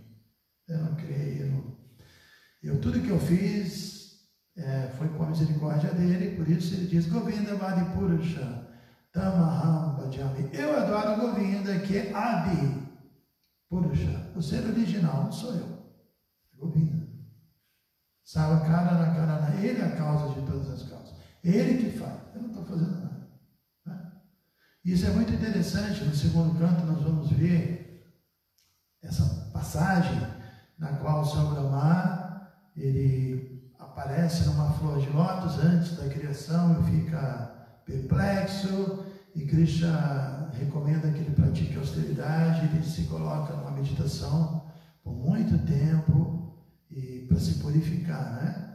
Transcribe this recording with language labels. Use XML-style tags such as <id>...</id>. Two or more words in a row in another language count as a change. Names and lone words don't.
<pt>Eu não creio, tudo que eu fiz foi com a misericórdia dele, por isso ele diz</pt> <sa>Govinda Madhipurusha Tamaham Bhajami.</sa> <pt>Eu adoro Govinda, que é</pt> <sa>Adi Purusha,</sa> <pt>o ser original, não sou eu. Govinda.</pt> <sa>Sarvakarana Karana,</sa> <pt>ele é a causa de todas as causas. Ele que faz, eu não estou fazendo nada. Né? Isso é muito interessante, no segundo canto nós vamos ver essa passagem na qual o Senhor Brahma, ele aparece numa flor de lótus antes da criação e fica perplexo, e Krishna recomenda que ele pratique austeridade, ele se coloca numa meditação por muito tempo e para se purificar, né?</pt>